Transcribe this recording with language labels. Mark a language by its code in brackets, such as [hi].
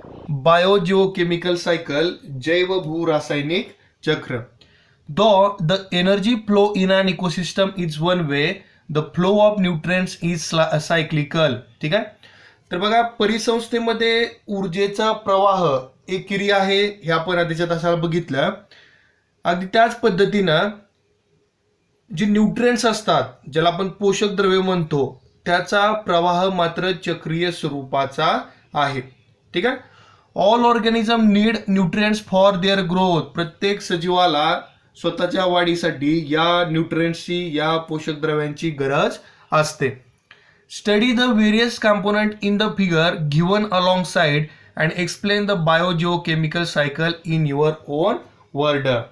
[mr] बायोजिओकेमिकल cycle जैव भू रासायनिक चक्र. [en] Though the energy flow in an ecosystem is one way, the flow of nutrients is cyclical. [mr] ठीक आहे. तर बघा परिसंस्थेमध्ये ऊर्जेचा प्रवाह एक क्रिया आहे, हे आपण आधीच्या तासाला बघितलं. अगदी त्याच पद्धतीनं जे न्यूट्रिएंट्स असतात, ज्याला आपण पोषक द्रव्य म्हणतो, त्याचा प्रवाह मात्र चक्रीय स्वरूपाचा आहे. ठीक आहे. [en] All organism need nutrients for their growth. [mr] प्रत्येक सजीवाला स्वतःच्या वाढीसाठी या न्यूट्रिएंट्सची, या पोषक द्रव्यांची गरज असते. [en] Study the various component in the figure given along side and explain the biogeochemical cycle in your own word.